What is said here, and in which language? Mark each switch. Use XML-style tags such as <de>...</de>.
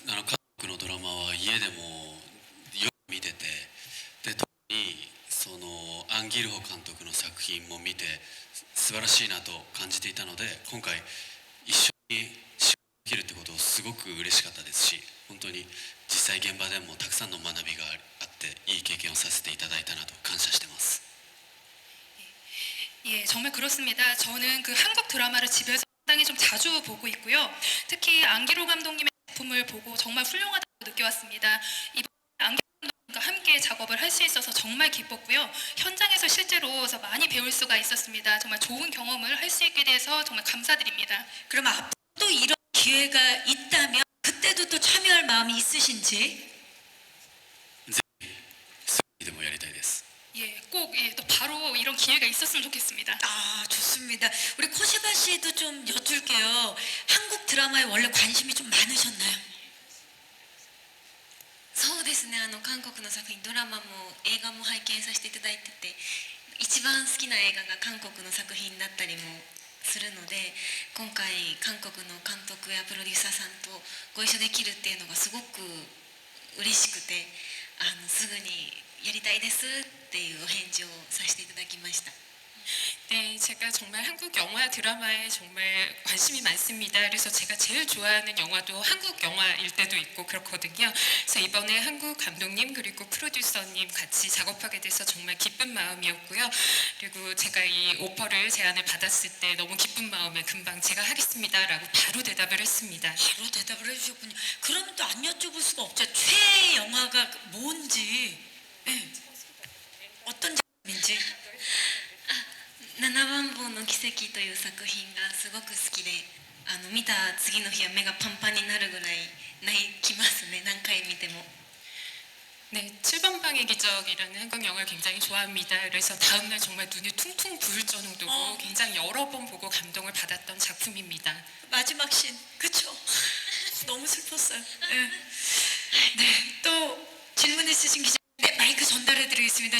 <ja>韓国のドラマは家でもよく見てて、で特にアン・ギルホ監督の作品も見て素晴らしいなと感じていたので、今回一緒に仕事できるってことをすごく嬉しかったですし、本当に実際現場でもたくさんの学びがあっていい経験をさせていただいたなと感謝してます。</ja> <ko>예, 정말 그렇습니다. 저는 그 한국 드라마를 집에서 상당히 좀 자주 보고 있고요. 특히 안기로 감독님의 작품을 보고 정말 훌륭하다고 느껴왔습니다. 이번 안기로 감독님과 함께 작업을 할 수 있어서 정말 기뻤고요. 현장에서 실제로 많이 배울 수가 있었습니다. 정말 좋은 경험을 할 수 있게 돼서 정말 감사드립니다. 그럼 앞으로도 이런 기회가 있다면 그때도 또 참여할 마음이 있으신지?</ko> <ja>ぜひすぐにでもやりたいです。</ja> <ko>예, 꼭 또 바로 이런 기회가 있었으면 좋겠습니다. 아, 좋습니다. 우리 코시바 씨도 좀 여쭐게요. 한국 드라마에 원래 관심이 좀 많으셨나요?</ko> <ja>そうですね、韓国の作品、ドラマも映画も拝見させていただいてて、一番好きな映画が韓国の作品だったりもするので、今回韓国の監督やプロデューサーさんとご一緒できるっていうのがすごく嬉しくて、すぐにやりたいですっていうお返事をさせていただきました。</ja> <ko>네, 제가 정말 한국 영화 드라마에 정말 관심이 많습니다. 그래서 제가 제일 좋아하는 영화도 한국 영화일 때도 있고 그렇거든요. 그래서 이번에 한국 감독님 그리고 프로듀서님 같이 작업하게 돼서 정말 기쁜 마음이었고요. 그리고 제가 이 오퍼를 제안을 받았을 때 너무 기쁜 마음에 금방 제가 하겠습니다라고 바로 대답을 했습니다. 바로 대답을 해주셨군요. 그러면 또 안 여쭤볼 수가 없죠. 최애 영화가 뭔지, 예. 어떤 작품인지.</ko> <ja>7番坊の奇跡という作品がすごく好きで見た次の日は目がパンパンになるぐらい泣きますね何回見ても</ja> <ko>네, 7번 방의 기적이라는 한국 영화를 굉장히 좋아합니다. 그래서 다음날 정말 눈이 퉁퉁 부을 정도로 굉장히 여러 번 보고 감동을 받았던 작품입니다. 마지막 씬, 그쵸? 너무 슬펐어요. 네. 네, 또 질문 있으신 기자, 네, 마이크 전달해드리겠습니다.</ko>